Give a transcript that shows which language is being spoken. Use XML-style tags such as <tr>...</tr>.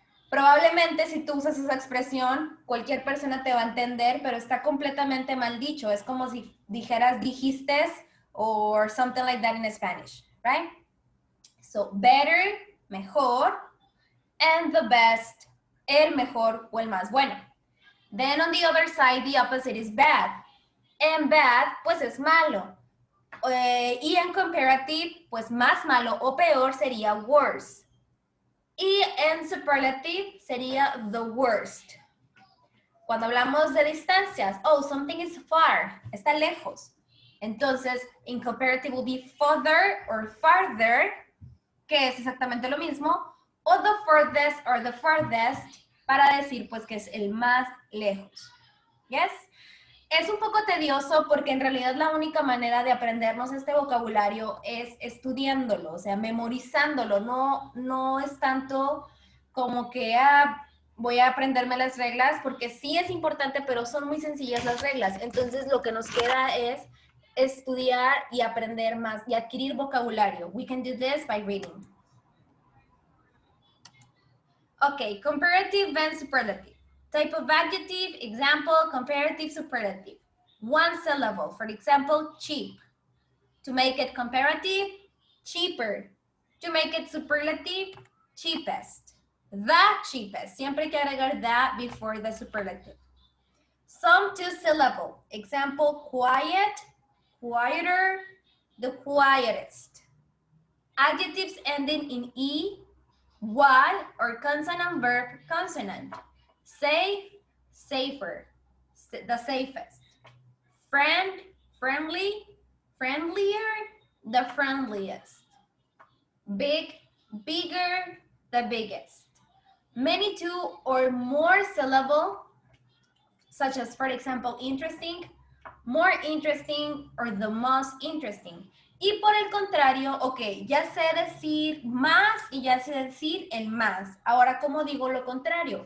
<es>Probablemente si tú usas esa expresión, cualquier persona te va a entender, pero está completamente mal dicho. Es como si dijeras dijiste</es> <en>or something like that in Spanish, right? So, better, mejor, and the best,</en> <es>el mejor o el más bueno.</es> <en>Then on the other side, the opposite is bad. And bad,</en> <es>pues es malo. Y en comparative, pues más malo o peor sería worse. Y en superlative sería</es> <en>the worst.</en> <es>Cuando hablamos de distancias,</es> <en>oh, something is far,</en> <es>está lejos. Entonces,</es> <en>in comparative will be further or farther,</en> <es>que es exactamente lo mismo, o</es> <en>the furthest or the farthest,</en> <es>para decir pues que es el más lejos.</es> <en>Yes?</en> <es>Es un poco tedioso porque en realidad la única manera de aprendernos este vocabulario es estudiándolo, o sea, memorizándolo. No es tanto como que voy a aprenderme las reglas, porque sí es importante, pero son muy sencillas las reglas. Entonces lo que nos queda es estudiar y aprender más y adquirir vocabulario.</es> <en>We can do this by reading. Okay, comparative and superlative. Type of adjective, example, comparative, superlative. One syllable, for example, cheap. To make it comparative, cheaper. To make it superlative, cheapest. The cheapest.</en> <es>Siempre hay que agregar</es> <en>that before the superlative. Some two syllable. Example, quiet, quieter, the quietest. Adjectives ending in E, what, or consonant verb consonant. Safe, safer, the safest. Friend, friendly, friendlier, the friendliest. Big, bigger, the biggest. Many two or more syllable, such as, for example, interesting, more interesting, or the most interesting.</en> <es>Y por el contrario, ok, ya sé decir más y ya sé decir el más. Ahora, ¿cómo digo lo contrario?</es>